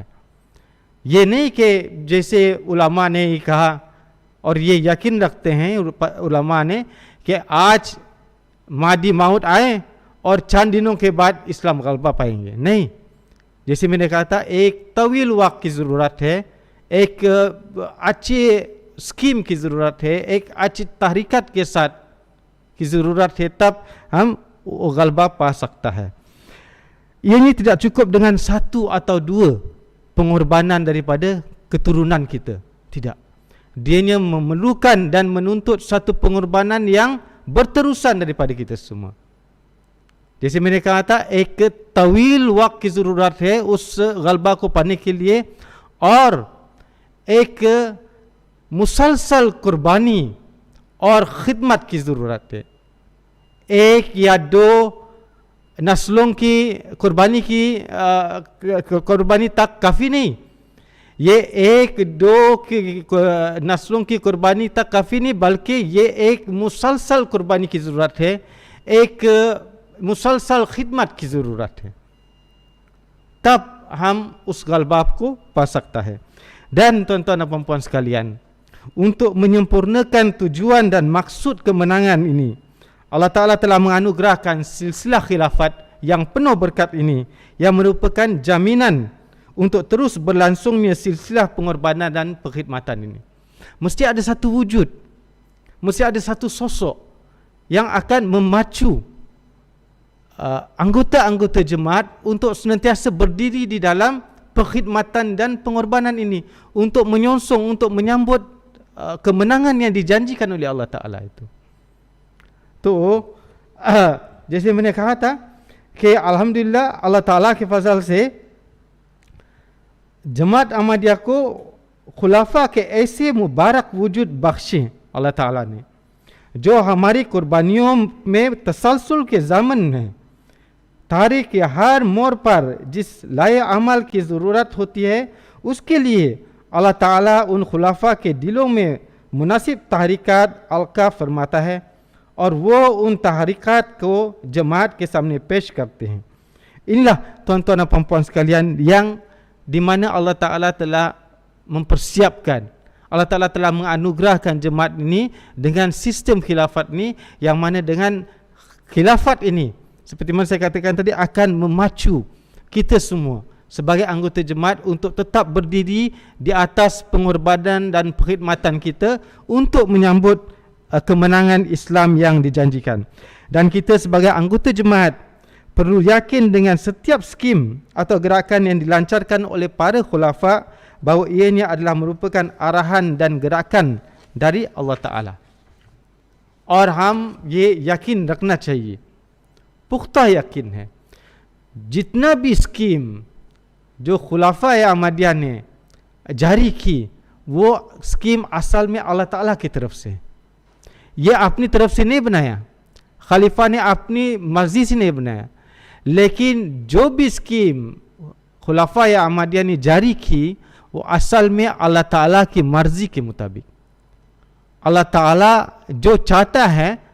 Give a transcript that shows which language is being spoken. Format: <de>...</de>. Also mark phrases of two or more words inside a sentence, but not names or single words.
<hi>ये नहीं कि जैसे उलमा ने ही कहा और ये यकीन रखते हैं उलमा ने कि आज मादी माउद आए और चंद दिनों के बाद इस्लाम गलबा पाएंगे. नहीं, जैसे मैंने कहा था एक तवील वक्त की ज़रूरत है, एक अच्छे स्कीम की ज़रूरत है, एक अच्छी तहरीकत के साथ की ज़रूरत है, तब हम गलबा पा सकता है.</hi> <ms>Ini tidak cukup dengan satu atau dua pengorbanan daripada keturunan kita. Tidak. Dianya memerlukan dan menuntut satu pengorbanan yang berterusan daripada kita semua.</ms> <hi>जैसे मैंने कहा था, एक तवील वक्त की ज़रूरत है उस गलबा को पाने के लिए, और एक मुसलसल कुर्बानी और खिदमत की ज़रूरत है. एक या दो नस्लों की कुर्बानी तक काफ़ी नहीं. ये एक दो की नस्लों की कुर्बानी तक काफ़ी नहीं, बल्कि ये एक मुसलसल कुर्बानी की ज़रूरत है, एक मुसलसल खिदमत की ज़रूरत है. तब हम उस गलबा को पा सकता है.</hi> <ms>Dan tuan-tuan dan puan-puan sekalian, untuk menyempurnakan tujuan dan maksud kemenangan ini, Allah Ta'ala telah menganugerahkan silsilah khilafat yang penuh berkat ini, yang merupakan jaminan untuk terus berlangsungnya silsilah pengorbanan dan perkhidmatan ini. Mesti ada satu wujud, mesti ada satu sosok yang akan memacu anggota-anggota jemaat untuk senantiasa berdiri di dalam perkhidmatan dan pengorbanan ini, untuk menyongsong, untuk menyambut kemenangan yang dijanjikan oleh Allah Ta'ala itu.</ms> <hi>तो जैसे मैंने कहा था कि अल्हम्दुलिल्लाह अल्लाह ताला के फजल से जमात अहमदिया को खुलाफा के ऐसे मुबारक वजूद बख्शे अल्लाह ताला ने, जो हमारी कुर्बानियों में तसलसल के ज़मन है. तारीख़ के हर मोड़ पर जिस लाए अमल की ज़रूरत होती है, उसके लिए अल्लाह ताला उन खुलाफा के दिलों में मुनासिब तहरीकात अलका फरमाता है, और वो उन तहरीकात को जमात के सामने पेश करते हैं.</hi> <ms>Inilah tuan-tuan dan puan-puan sekalian yang di mana Allah Ta'ala telah mempersiapkan, Allah Ta'ala telah menganugerahkan jemaat ini dengan sistem khilafat ini, yang mana dengan khilafat ini, seperti mana saya katakan tadi, akan memacu kita semua sebagai anggota jemaat untuk tetap berdiri di atas pengorbanan dan perkhidmatan kita untuk menyambut kemenangan Islam yang dijanjikan. Dan kita sebagai anggota jemaat perlu yakin dengan setiap skim atau gerakan yang dilancarkan oleh para khulafa, bahawa ianya adalah merupakan arahan dan gerakan dari Allah Ta'ala.</ms> <hi>और हम ये यकीन रखना चाहिए, पुख्ता यकीन है, जितना भी स्कीम जो खुलाफा अहमदिया ने जारी की, वो स्कीम असल में अल्लाह ताला की तरफ से, ये अपनी तरफ से नहीं बनाया, खलीफा ने अपनी मर्जी से नहीं बनाया, लेकिन जो भी स्कीम खुलाफा अहमदिया ने जारी की, वो असल में अल्लाह ताला की मर्जी के मुताबिक, अल्लाह ताला जो चाहता है</hi>